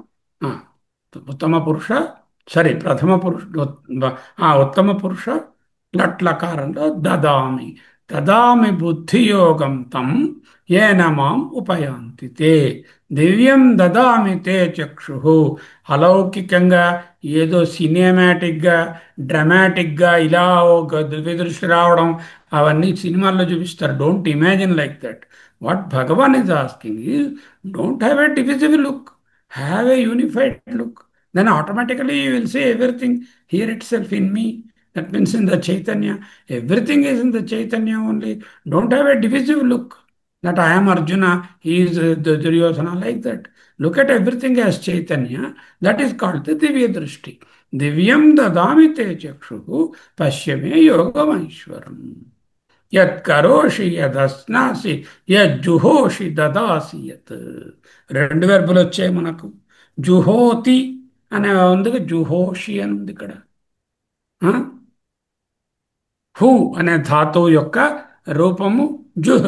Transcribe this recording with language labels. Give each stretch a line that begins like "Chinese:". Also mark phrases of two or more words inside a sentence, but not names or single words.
Telugu: ఆ, ఉత్తమ పురుష, సరే ప్రథమ పురుష, ఉత్తమ పురుష లట్లకారంలో
Sanskrit: దదామి, దదామి బుద్ధియోగం తం ఏన మాం ఉపయాంతి తే. దివ్యం దదామి తే చక్షు.
Telugu: అలౌకికంగా ఏదో సినిమాటిక్గా డ్రమాటిక్గా ఇలా ఒక దివ్యదృష్టి రావడం అవన్నీ సినిమాల్లో చూపిస్తారు.
English: Don't imagine like that. What Bhagavan is asking is don't have a divisible look, have a unified look. Then automatically you will see everything here itself in me. That means in the Chaitanya. Everything is in the Chaitanya only. Don't have a divisive look. That I am Arjuna, he is the Duryodhana, like that. Look at everything as Chaitanya. That is called the Divya Drishti.
Sanskrit: दिव्यं ददामि ते चक्षुः पश्य मे योगम् ऐश्वरम्. యత్ కరోషి యదస్నాసి యజ్జుహోషి దదాసి యత్.
Telugu: రెండు వెర్బులు వచ్చాయి మనకు. జుహోతి అనే ఉంది, జుహోషి అని ఉంది ఇక్కడ. హు అనే ధాతువు యొక్క రూపము జుహ్.